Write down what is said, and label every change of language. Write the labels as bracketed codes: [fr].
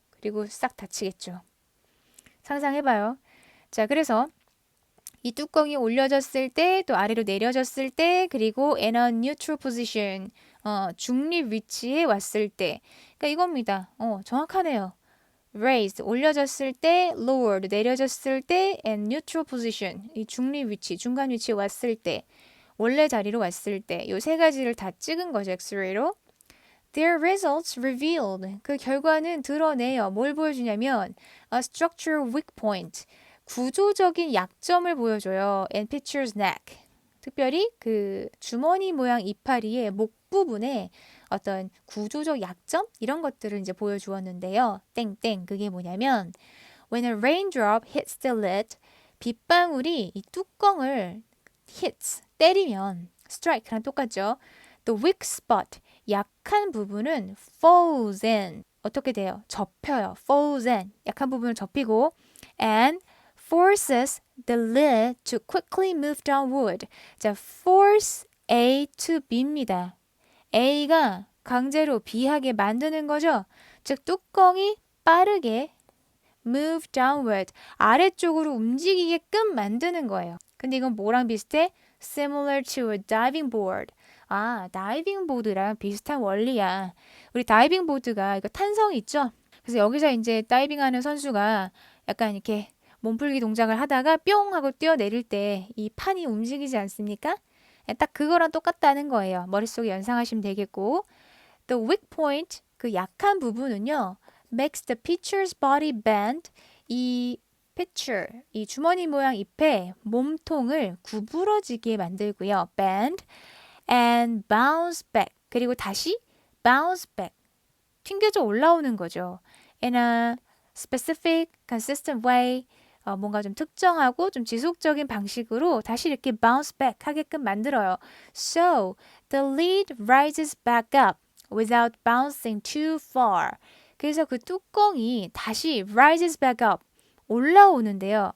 [ko] 그리고 싹 닫히겠죠. 상상해봐요. 자, 그래서 이 뚜껑이 올려졌을 때, 또 아래로 내려졌을 때, 그리고 [en] in a neutral position, [ko] 중립 위치에 왔을 때. 그러니까 이겁니다. 정확하네요. raised, 올려졌을 때, lowered, 내려졌을 때, [en] and neutral position, [ko] 이 중립 위치, 중간 위치에 왔을 때, 원래 자리로 왔을 때, 요 세 가지를 다 찍은 거죠, 엑스레이로. [en] Their results revealed. [ko] 그 결과는 드러내요. 뭘 보여주냐면 [en] a structural weak point. [ko] 구조적인 약점을 보여줘요. [en] And picture's neck. [ko] 특별히 그 주머니 모양 이파리의 목 부분에 어떤 구조적 약점 이런 것들을 이제 보여주었는데요. 땡땡 그게 뭐냐면 [en] when a raindrop hits the lid [ko] 빗방울이 이 뚜껑을 hits 때리면 strike랑 똑같죠. [en] The weak spot [ko] 약한 부분은 [en] falls in [ko] 어떻게 돼요? 접혀요. [en] falls in [ko] 약한 부분을 접히고 [en] and forces the lid to quickly move downward. 자, force A to B입니다. [ko] A가 강제로 B하게 만드는 거죠. 즉 뚜껑이 빠르게 [en] move downward [ko] 아래쪽으로 움직이게끔 만드는 거예요. 근데 이건 뭐랑 비슷해? [en] Similar to a diving board. [ko] 아, 다이빙 보드랑 비슷한 원리야. 우리 다이빙 보드가 이거 탄성이 있죠? 그래서 여기서 이제 다이빙하는 선수가 약간 이렇게 몸풀기 동작을 하다가 뿅 하고 뛰어내릴 때 이 판이 움직이지 않습니까? 딱 그거랑 똑같다는 거예요. 머릿속에 연상하시면 되겠고 [en] The weak point, [ko] 그 약한 부분은요 [en] makes the pitcher's body bend [ko] 이 pitcher, 이 주머니 모양 잎의 몸통을 구부러지게 만들고요. [en] bend and bounce back [ko] 그리고 다시 [en] bounce back [ko] 튕겨져 올라오는 거죠. [en] in a specific, consistent way [ko] 뭔가 좀 특정하고 좀 지속적인 방식으로 다시 이렇게 [en] bounce back [ko] 하게끔 만들어요. [en] So, the lid rises back up without bouncing too far. [ko] 그래서 그 뚜껑이 다시 [en] rises back up [ko] 올라오는데요.